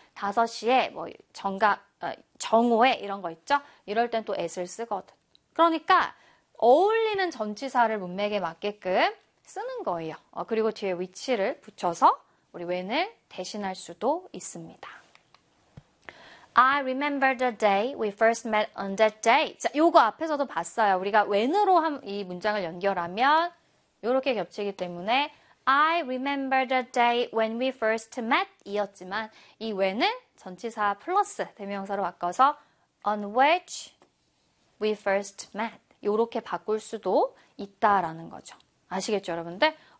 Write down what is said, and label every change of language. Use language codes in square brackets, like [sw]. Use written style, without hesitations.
[ko] 5시에 뭐 정오에 이런 거 있죠? 이럴 땐또 at을 쓰거든. 그러니까 어울리는 전치사를 문맥에 맞게끔 쓰는 거예요. 그리고 뒤에 위치를 붙여서 우리 when을 대신할 수도 있습니다. [en] I remember the day we first met on that day. [ko] 자, 요거 앞에서도 봤어요. 우리가 when으로 이 문장을 연결하면 요렇게 겹치기 때문에 [en] I remember the day when we first met [ko] 이었지만 이 when은 전치사 플러스 대명사로 바꿔서 [en] on which we first met [ko] 요렇게 바꿀 수도 있다라는 거죠. 아시겠죠, 여러분들?